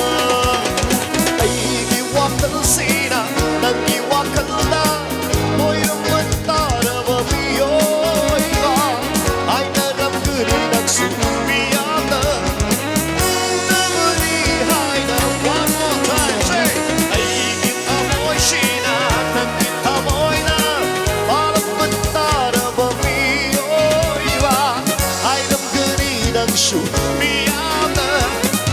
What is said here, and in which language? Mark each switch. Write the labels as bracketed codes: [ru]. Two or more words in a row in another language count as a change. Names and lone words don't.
[mni] ꯑꯩꯒꯤ ꯋꯥꯈꯜꯁꯤꯅ ꯅꯪꯒꯤ ꯋꯥꯈꯜꯗ ꯑꯣꯏꯔꯝꯕ ꯇꯥꯔꯕ ꯃꯤꯑꯣꯏꯕ ꯍꯥꯏꯅꯔꯝꯒꯅꯤ ꯅꯪꯁꯨ ꯃꯤꯌꯥꯝꯅ ꯑꯣꯛꯇꯕꯅꯤ ꯍꯥꯏꯅ [en] one more time say [mni] ꯑꯩꯒꯤ ꯊꯃꯣꯏꯁꯤꯅ ꯅꯪꯒꯤ ꯊꯃꯣꯏꯅ ꯄꯥꯔꯝꯕ ꯇꯥꯔꯕ ꯃꯤꯑꯣꯏꯕ ꯍꯥꯏꯔꯝꯒꯅꯤ ꯅꯪꯁꯨ ꯃꯤꯌꯥꯝꯅ